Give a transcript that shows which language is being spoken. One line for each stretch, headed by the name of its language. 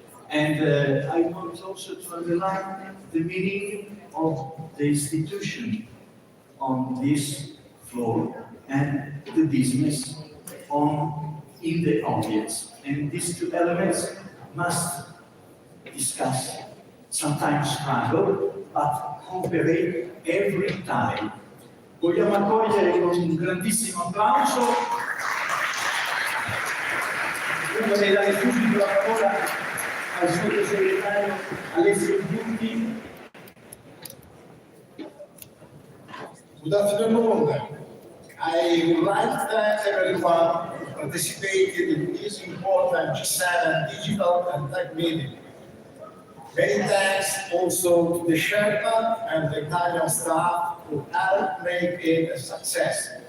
English: And I want also to underline the meaning of the institution on this floor and the business in the audience. And these two elements must discuss, sometimes struggle, but cooperate every time.
Italian: Vogliamo accogliere con un grandissimo applauso. Io vorrei dare subito la parola al sottosegretario Alessio Butti.
English: Good afternoon. I would like to thank everyone who participated in this important G7 digital and tech meeting. Many thanks also to the Sherpa and the Italian staff who helped make it a success.